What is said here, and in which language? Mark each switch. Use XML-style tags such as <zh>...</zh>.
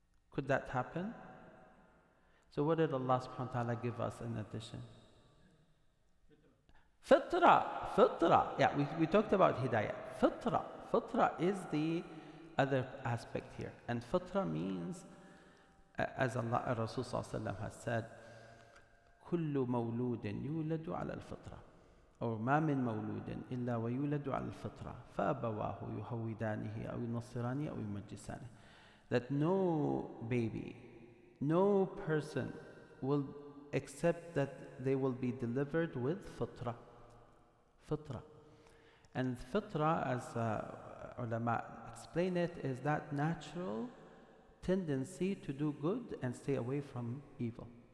<en>Could that happen? So what did Allah subhanahu wa ta'ala give us in addition? Fitra. Yeah, we talked about hidayah. Fitra is the other aspect here. And fitra means, as Allah, Rasul sallallahu alaihi wasallam has said,</en> <ar>كل مولود يولد على الفطرة أو ما من مولود إلا ويولد على الفطرة فأبواه يهودانه أو ينصرانه أو يمجسانه.</ar> <en>That no baby, no person will accept that they will be delivered with fitra. And fitra, as ulama explain it, is that natural tendency to do good and stay away from evil.</en>